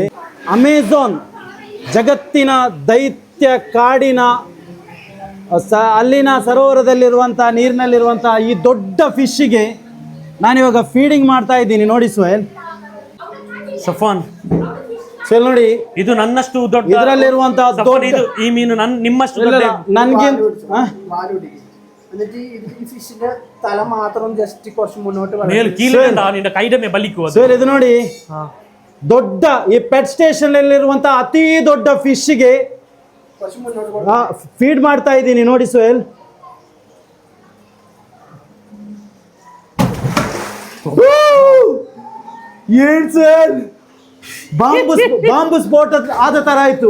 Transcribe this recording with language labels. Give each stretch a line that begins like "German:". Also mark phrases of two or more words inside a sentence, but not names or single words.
Kannada: ಅಮೆಜಾನ್ ಜಗತ್ತಿನ ದೈತ್ಯ ಕಾಡಿನ ಅಲ್ಲಿನ ಸರೋವರದಲ್ಲಿರುವಂತಹ ನೀರಿನಲ್ಲಿರುವಂತಹ ಈ ದೊಡ್ಡ ಫಿಶ್ಗೆ ನಾನಿವಾಗ ಫೀಡಿಂಗ್ ಮಾಡ್ತಾ ಇದ್ದೀನಿ. ನೋಡಿ ಸುಹೇಲ್, ಸಫಾನ್ ನೋಡಿ, ಇದು ನನ್ನಷ್ಟು ದೊಡ್ಡ ಇದರಲ್ಲಿರುವಂತಹ ಇದು ಈ ಮೀನು ನಿಮ್ಮಷ್ಟು ನನಗೆ
Malayalam: എന്നിട്ട് ഈ ഫിഷിന്റെ തല മാത്രം ജസ്റ്റ് കുറച്ച് മുന്നോട്ട് ಕೈಡಮೆ ಬಲಿಕ್ಕುವ.
Kannada: ಸರ್, ಇದು ನೋಡಿ, ದೊಡ್ಡ ಈ
English: pet station
Kannada: ಅಲ್ಲಿರುವಂತಹ ಅತಿ ದೊಡ್ಡ ಫಿಶ್ಗೆ ಫೀಡ್ ಮಾಡ್ತಾ ಇದ್ದೀನಿ. ನೋಡಿ ಸುಹೇಲ್, ಏನ್ ಸರ್, ಬಾಂಬು ಸ್ಫೋಟ ಆದ ತರ ಆಯ್ತು.